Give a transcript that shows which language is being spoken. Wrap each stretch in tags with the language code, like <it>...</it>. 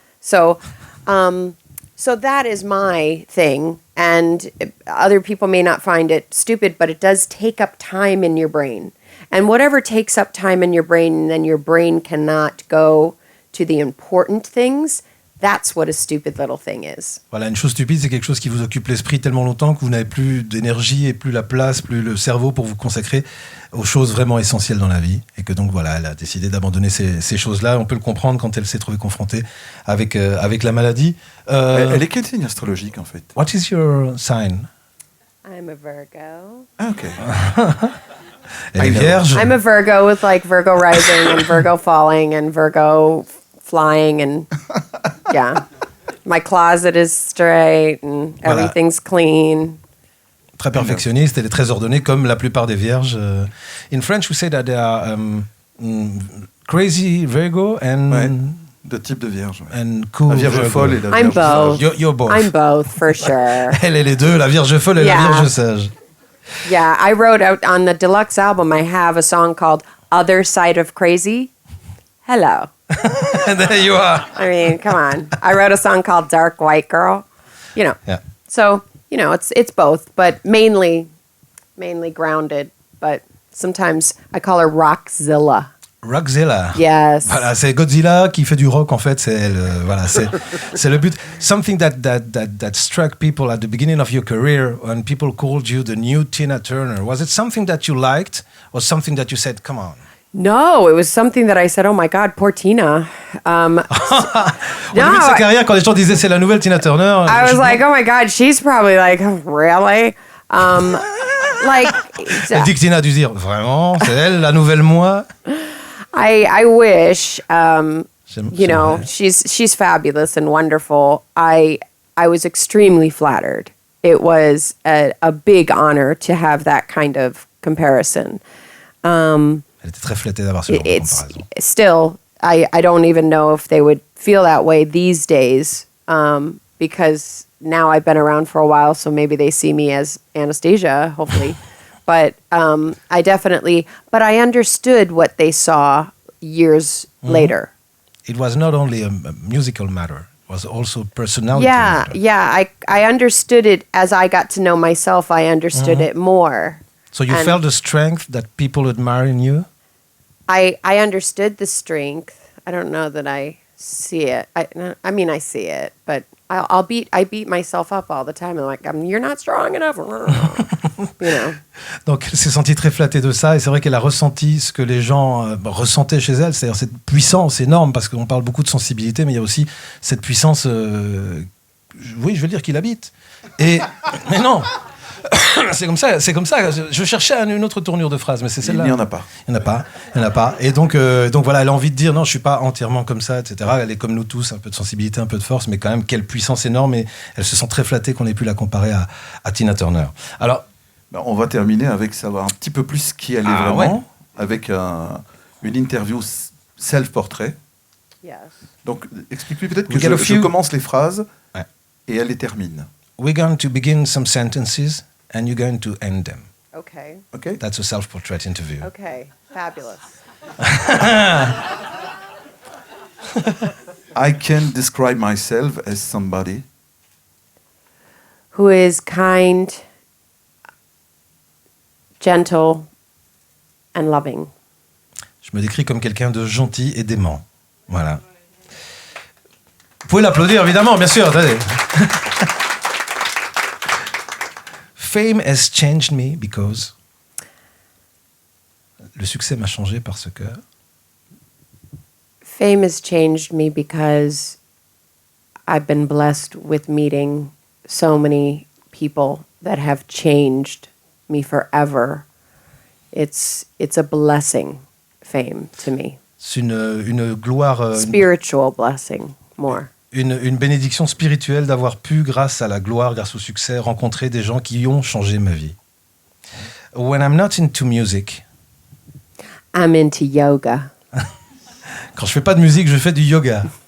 <en>So that is my thing, and other people may not find it stupid, but it does take up time in your brain. And whatever takes up time in your brain, then your brain cannot go to the important things. That's what a stupid little thing is.</en> <fr>Voilà, une chose stupide, c'est quelque chose qui vous occupe l'esprit tellement longtemps que vous n'avez plus d'énergie et plus la place, plus le cerveau pour vous consacrer aux choses vraiment essentielles dans la vie. Et que donc, voilà, elle a décidé d'abandonner ces choses-là. On peut le comprendre quand elle s'est trouvée confrontée avec la maladie. Elle est quel signe astrologique, en fait?</fr> <en>What is your sign? I'm a Virgo.</en> <fr>Ah, ok. Elle est vierge.</fr> <en>I'm a Virgo with like Virgo rising and Virgo falling and Virgo flying, and yeah, my closet is straight and everything's clean.</en> <fr>Très perfectionniste, elle est très ordonnée comme la plupart des vierges.</fr> <en>In French, we say that they are crazy Virgo and...</en> <fr>Ouais, de type de vierge. Ouais.</fr> <en>And cool</en> <fr>la vierge</fr> <en>Virgo.</en> <fr>folle et la</fr> <en>I'm</en> <fr>vierge</fr> <en>both.</en> <fr>sage.</fr> <en>You're both. I'm both, for sure. Elle est les deux, la vierge folle et la vierge sage. Yeah, I wrote out on the deluxe album, I have a song called Other Side of Crazy. Hello. And there you are. I mean, come on. I wrote a song called Dark White Girl. Yeah. So, it's both, but mainly grounded. But sometimes I call her Rockzilla. Rockzilla. Yes.</en> <fr>Voilà, c'est Godzilla qui fait du rock, en fait. C'est elle, voilà, c'est le but.</fr> <en>Something that struck people at the beginning of your career when people called you the new Tina Turner. Was it something that you liked or something that you said, come on? No, it was something that I said, oh my God, poor Tina.</en> <fr>Au début de sa carrière, quand les gens disaient c'est la nouvelle Tina Turner,</fr> <en>I was like, oh my God, she's probably like, really? Like,</en> <fr>elle dit que Tina a dû dire, vraiment, c'est elle, la nouvelle moi?</fr> <en>I wish. You know, she's fabulous and wonderful. I was extremely flattered. It was a big honor to have that kind of comparison.</en> <fr>Elle était très flattée d'avoir ce genre de comparaison.</fr> <en>Still, I don't even know if they would feel that way these days, because now I've been around for a while, so maybe they see me as Anastacia, hopefully. But I understood what they saw years later. It was not only a musical matter, it was also personality matter. Yeah, I understood it as I got to know myself. I understood it more. So you felt the strength that people admire in you? I understood the strength. I don't know that I see it. I mean, I see it, but I beat myself up all the time. I'm like, you're not strong enough. You know.</en> <fr>Donc elle s'est sentie très flattée de ça, et c'est vrai qu'elle a ressenti ce que les gens ressentaient chez elle, c'est-à-dire cette puissance énorme, parce qu'on parle beaucoup de sensibilité, mais il y a aussi cette puissance, oui, je veux dire qu'il habite. Mais non, c'est comme ça. Je cherchais une autre tournure de phrase, mais c'est celle-là. Il n'y en a pas. Il n'y en a pas. Et donc voilà, elle a envie de dire non, je suis pas entièrement comme ça, etc. Elle est comme nous tous, un peu de sensibilité, un peu de force, mais quand même quelle puissance énorme. Et elle se sent très flattée qu'on ait pu la comparer à Tina Turner. Alors, on va terminer avec savoir un petit peu plus qui elle est vraiment, avec une interview self-portrait.</fr> <en>Yes.</en> <fr>Donc, explique-lui peut-être que je commence les phrases et elle les termine.</fr> <en>We're going to begin some sentences and you're going to end them. Okay. Okay? That's a self-portrait interview. Okay. Fabulous. I can describe myself as somebody who is kind, gentle, and loving.</en> <fr>Je me décris comme quelqu'un de gentil et d'aimant. Voilà. Vous pouvez l'applaudir, évidemment, bien sûr. Attendez.</fr> <en>Fame has changed me because...</en> <fr>Le succès m'a changé parce que...</fr> <en>Fame has changed me because I've been blessed with meeting so many people that have changed me forever. It's a blessing, fame, to me.</en> <fr>C'est une gloire...</fr> <en>Spiritual blessing, more.</en> <fr>Une bénédiction spirituelle d'avoir pu, grâce à la gloire, grâce au succès, rencontrer des gens qui ont changé ma vie.</fr> <en>When I'm not into music... I'm into yoga.</en> <fr>Quand je fais pas de musique, je fais du yoga.</fr>